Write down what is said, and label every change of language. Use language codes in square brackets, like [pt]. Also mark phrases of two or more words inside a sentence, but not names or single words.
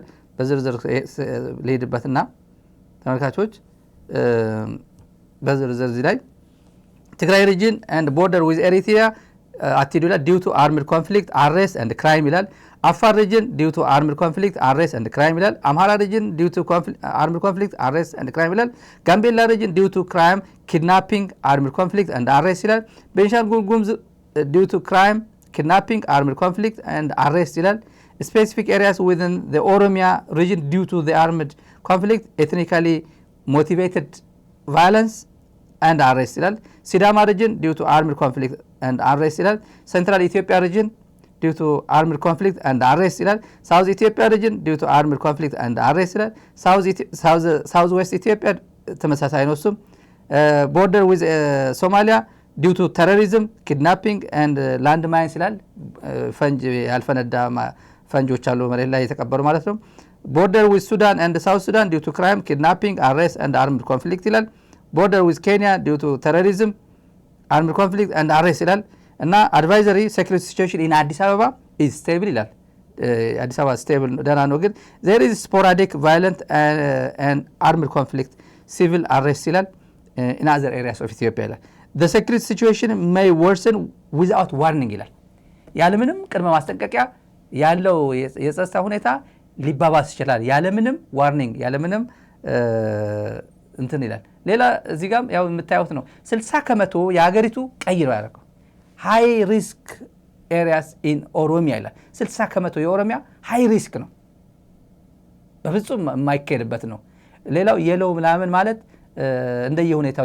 [am] በዝርዝር ልሄድበትና ተመልካቾች በዝርዝር እዚህ ላይ [en] Tigray region and border with Eritrea [am] አትሄዱ ይላል። [en] due to armed conflict arrest and crime ይላል። Afar region due to armed conflict arrest and crime ይላል። Amhara region due to armed conflict arrest and crime ይላል። Gambela region due to crime kidnapping armed conflict and arrest ይላል። Benishangul Gumuz due to crime kidnapping armed conflict and arrest ይላል። specific areas within the Oromia region due to the armed conflict ethnically motivated violence and arrest ይላል። ሲዳማ region due to armed conflict and arrest ይላል። central Ethiopia region due to armed conflict and arrest ይላል። south Ethiopia region due to armed conflict and arrest ይላል። south west Ethiopia [am] ተመሳሳይ ነው እሱም። [en] border with Somalia due to terrorism kidnapping and land mines ይላል። [am] ፈንጅ ያልፈነዳ ፈንጆች አሉ መሬት ላይ የተቀበሩ ማለት ነው። [en] border with Sudan and South Sudan due to crime kidnapping arrest and armed conflict ይላል። border with Kenya due to terrorism armed conflict and arrest ይላል። እና advisory security situation in አዲስ አበባ is stable ይላል። አዲስ አበባ stable [am] ደህና ነው፣ ግን [en] there is sporadic violent and armed conflict civil arrest ይላል in other areas of Ethiopia ይላል። the security situation may worsen without warning ይላል። [am] ያለምንም ቅድመ ማስጠንቀቂያ ያለው የጸጥታ ሁኔታ ሊባባስ ይችላል ያለምንም ዋርኒንግ ያለምንም እንትን ይላል። ሌላ እዚህ ጋር ያው የምታዩት ነው 60% የሀገሪቱ ቀይ ነው ያደረገው። [en] high risk areas in Oromia [am] ይላል። 60% የኦሮሚያ [en] high risk [am] ነው፣ በፍጹም የማይካሄድበት ነው። ሌላው የለው ምናምን ማለት እንደየሁኔታው